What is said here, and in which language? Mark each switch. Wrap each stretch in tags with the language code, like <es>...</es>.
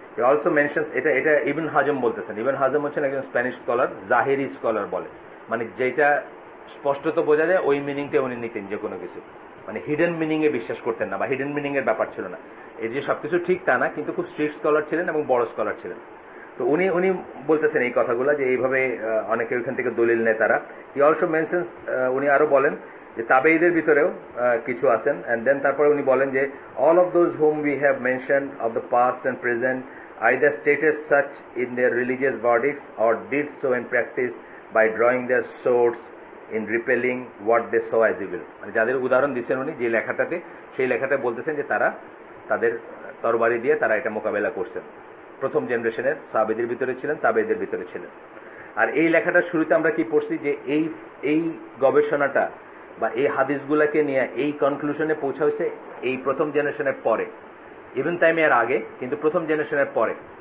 <bn>Also mentions, এটা এটা ইবন হাজম বলতেছেন। ইবন হাজম হচ্ছেন একজন স্প্যানিশ স্কলার, জাহেরি স্কলার বলে, মানে যেটা স্পষ্টত বোঝা যায় ওই মিনিংটা উনি নিতেন যে কোনো কিছু, মানে হিডেন মিনিংয়ে বিশ্বাস করতেন না বা হিডেন মিনিংয়ের ব্যাপার ছিল না। এই যে সবকিছু ঠিক তা না, কিন্তু খুব স্ট্রিক্ট স্কলার ছিলেন এবং বড় স্কলার ছিলেন। তো উনি উনি বলতেছেন এই কথাগুলো যে এইভাবে অনেকে ওইখান থেকে দলিল নেয় তারা।</bn> <en>he also mentions,</en> <bn>উনি আরো বলেন যে তাবেঈদের ভিতরেও কিছু আছেন।</bn> <en>and then</en> <bn>তারপরে উনি বলেন যে</bn> <en>All of those whom we have mention of the past and present either stated such in their religious verdicts or did so in practice by drawing their swords in repelling what they saw as evil.</en> <bn>মানে যাদের উদাহরণ দিচ্ছেন উনি যে লেখাটাতে, সেই লেখাটা বলতেছেন যে তারা তাদের তরবারি দিয়ে তারা এটা মোকাবেলা করছেন। প্রথম জেনারেশনের সাহাবীদের ভিতরে ছিলেন, তাবেঈদের ভিতরে ছিলেন। আর এই লেখাটার শুরুতে আমরা কি পড়ছি যে এই গবেষণাটা বা এই হাদিসগুলোকে নিয়ে এই কনক্লুশনে পৌঁছা হয়েছে এই প্রথম জেনারেশনের পরে, ইবন তাইমিয়ার আগে, কিন্তু প্রথম জেনারেশনের পরে।</bn>